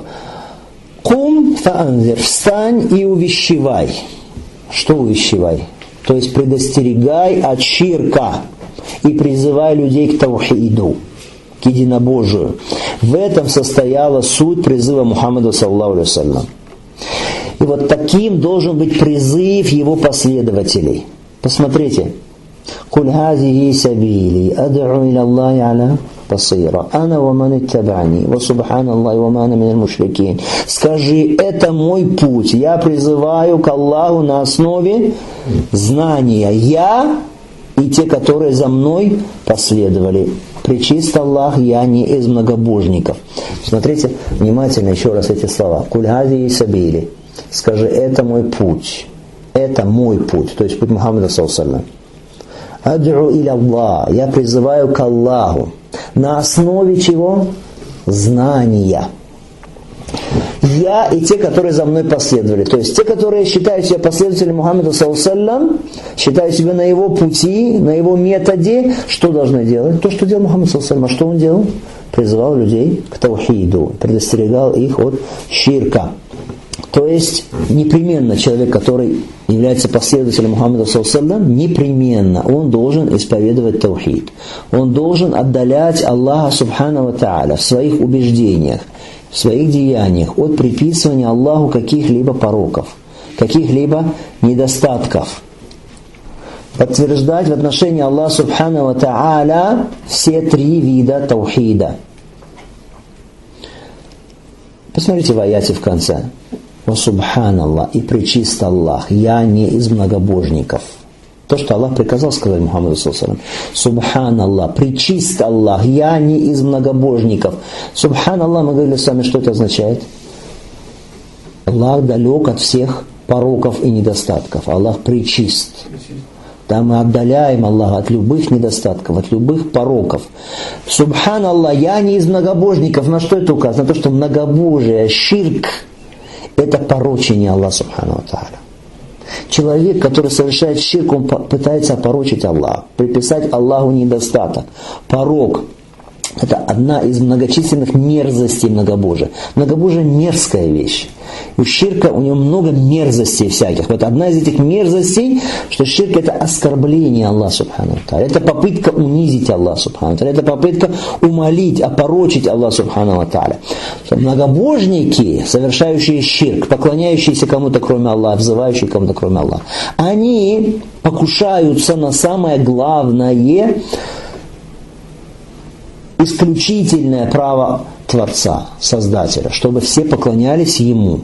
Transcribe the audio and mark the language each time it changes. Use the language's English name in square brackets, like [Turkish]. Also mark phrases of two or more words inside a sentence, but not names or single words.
[Arabic] قم فأنذر, [Russian] встань и увещевай. Что увещевай? То есть предостерегай от ширка и призывай людей к таухиду, к единобожию. В этом состояла суть призыва Мухаммада [Arabic] صلى الله عليه وسلم. [Russian] И вот таким должен быть призыв его последователей. Посмотрите. [Arabic] «قل هذه سبيلي أدعو إلى الله على بصيرة أنا ومن اتبعني وسبحان الله وما أنا من المشركين». [Russian] Скажи, это мой путь, я призываю к Аллаху на основе знания. Я и те, которые за мной последовали. Пречист Аллах, я не из многобожников. Смотрите внимательно еще раз эти слова. [Arabic] «قل هذه سبيلي». [Russian] Скажи, это мой путь. Это мой путь. То есть путь Мухаммада [Arabic] صلى الله عليه وسلم. أدعو إلى الله. [Russian] Я призываю к Аллаху. На основе чего? Знания. Я и те, которые за мной последовали. То есть те, которые считают себя последователями Мухаммада [Arabic] صلى الله عليه وسلم, [Russian] считают себя на его пути, на его методе, что должны делать? То, что делал Мухаммад [Arabic] صلى الله عليه وسلم. [Russian] А что он делал? Призывал людей к таухиду, предостерегал их от ширка. То есть непременно человек, который является последователем Мухаммада [Arabic] صلى الله عليه وسلم, [Russian] непременно он должен исповедовать таухид. Он должен отдалять Аллаха [Arabic] سبحانه وتعالى [Russian] в своих убеждениях, в своих деяниях от приписывания Аллаху каких-либо пороков, каких-либо недостатков. Подтверждать в отношении Аллаха [Arabic] سبحانه وتعالى [Russian] все три вида таухида. Посмотрите в аяте в конце. [Arabic] «وسبحان الله» [Russian] и «пречист Аллах, я не из многобожников». То, что Аллах приказал сказать Мухаммаду [Arabic] صلى الله عليه وسلم. [Russian] «Субханаллах», «пречист Аллах, я не из многобожников». «Субханаллах», мы говорили с вами, что это означает? Аллах далек от всех пороков и недостатков. Аллах пречист. Да, мы отдаляем Аллаха от любых недостатков, от любых пороков. «Субханаллах», я не из многобожников. На что это указано? На то, что многобожие, ширк, это порочение Аллаха [Arabic] سبحانه وتعالى. [Russian] Человек, который совершает ширк, он пытается опорочить Аллаха, приписать Аллаху недостаток, порок. Это одна из многочисленных мерзостей многобожия. Многобожие – мерзкая вещь. У ширка у него много мерзостей всяких. Вот одна из этих мерзостей, что ширк – это оскорбление Аллаха [Arabic] سبحانه وتعالى. [Russian] Это попытка унизить Аллаха [Arabic] سبحانه وتعالى. [Russian] Это попытка умолить, опорочить Аллаха [Arabic] سبحانه وتعالى. [Russian] Многобожники, совершающие ширк, поклоняющиеся кому-то кроме Аллаха, взывающие кому-то кроме Аллаха, они покушаются на самое главное – исключительное право Творца, Создателя, чтобы все поклонялись Ему.